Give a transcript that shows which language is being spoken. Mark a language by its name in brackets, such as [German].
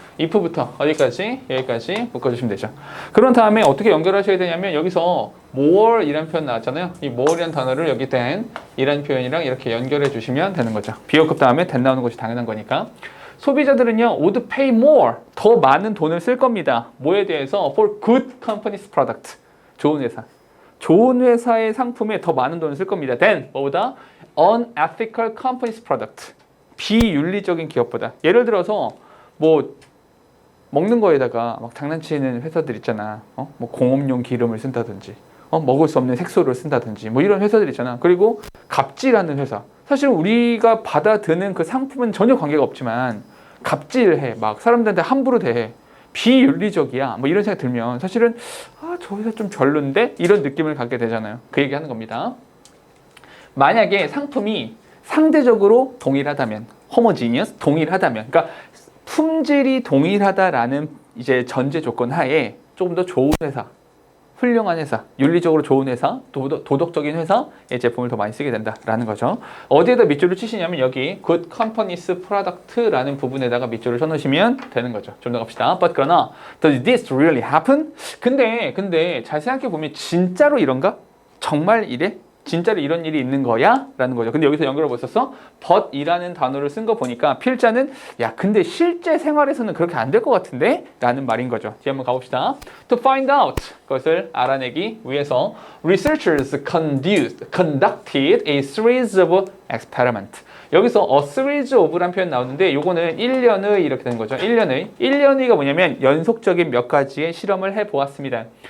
[Korean] if부터 어디까지? 여기까지 묶어주시면 되죠. 그런 다음에 어떻게 연결하셔야 되냐면 여기서 more 이라는 표현 나왔잖아요. 이 more이라는 단어를 여기 than 이라는 표현이랑 이렇게 연결해 주시면 되는 거죠. 비어급 다음에 than 나오는 것이 당연한 거니까. 소비자들은요, [English] would pay more, [Korean] 더 많은 돈을 쓸 겁니다. 뭐에 대해서? [English] For good company's product, [Korean] 좋은 회사. 좋은 회사의 상품에 더 많은 돈을 쓸 겁니다. than, 뭐보다? [English] unethical company's product, [Korean] 비윤리적인 기업보다. 예를 들어서 뭐 먹는 거에다가 막 장난치는 회사들 있잖아. 뭐 공업용 기름을 쓴다든지, 먹을 수 없는 색소를 쓴다든지, 뭐 이런 회사들 있잖아. 그리고 갑질하는 회사. 사실 우리가 받아드는 그 상품은 전혀 관계가 없지만 갑질해, 막 사람들한테 함부로 대해, 비윤리적이야, 뭐 이런 생각 들면 사실은 저 회사 좀 별론데 이런 느낌을 갖게 되잖아요. 그 얘기하는 겁니다. 만약에 상품이 상대적으로 동일하다면, homogeneous, 동일하다면, 그러니까 품질이 동일하다라는 이제 전제 조건 하에 조금 더 좋은 회사, 훌륭한 회사, 윤리적으로 좋은 회사, 도덕적인 회사의 제품을 더 많이 쓰게 된다라는 거죠. 어디에다 밑줄을 치시냐면 여기 good company's product라는 부분에다가 밑줄을 쳐놓으시면 되는 거죠. 좀 더 갑시다. [English] But [Korean] 그러나 [English] does this really happen? [Korean] 근데 잘 생각해 보면 진짜로 이런가? 정말 이래? 진짜로 이런 일이 있는 거야? 라는 거죠. 근데 여기서 연결을 못 썼어? but 이라는 단어를 쓴 거 보니까 필자는 야, 근데 실제 생활에서는 그렇게 안 될 것 같은데? 라는 말인 거죠. 뒤에 한번 가봅시다. [English] To find out, [Korean] 그것을 알아내기 위해서 [English] researchers conducted a series of experiments. [Korean] 여기서 a series of라는 표현 나오는데 요거는 1년의 이렇게 되는 거죠. 1년의가 뭐냐면 연속적인 몇 가지의 실험을 해보았습니다.